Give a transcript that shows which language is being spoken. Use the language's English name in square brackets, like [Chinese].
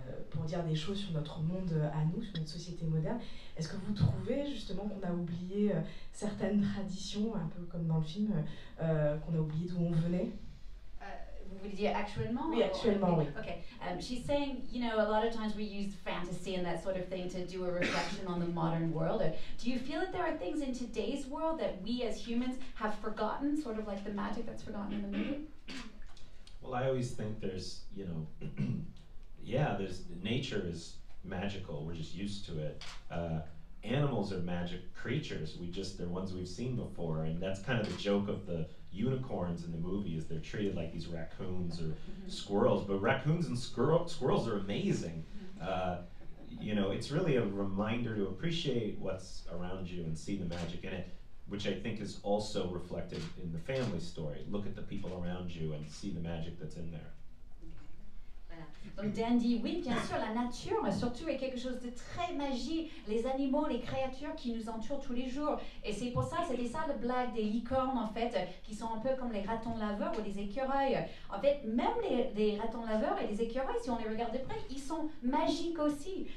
[French] pour dire des choses sur notre monde à nous, sur notre société moderne. Est-ce que vous trouvez justement qu'on a oublié certaines traditions, un peu comme dans le film, qu'on a oublié d'où on venait? Vous voulez dire actuellement? Oui, actuellement, oui. [English] Okay. She's saying, you know, a lot of times we use fantasy and that sort of thing to do a reflection on the modern world. Do you feel that there are things in today's world that we as humans have forgotten, sort of like the magic that's forgotten in the movie? Well, I always think there's, you know, yeah, nature is magical. We're just used to it. Animals are magic creatures. They're ones we've seen before, and that's kind of the joke of the unicorns in the movie, is they're treated like these raccoons or squirrels, but raccoons and squirrels are amazing. You know, it's really a reminder to appreciate what's around you and see the magic in it, which I think is also reflected in the family story. Look at the people around you and see the magic that's in there. [French] Donc Dan dit oui, bien sûr, la nature surtout est quelque chose de très magique, les animaux, les créatures qui nous entourent tous les jours. Et c'est pour ça, c'était ça le blague des licornes en fait, qui sont un peu comme les ratons laveurs ou les écureuils. En fait, même les ratons laveurs et les écureuils, si on les regarde de près, ils sont magiques aussi.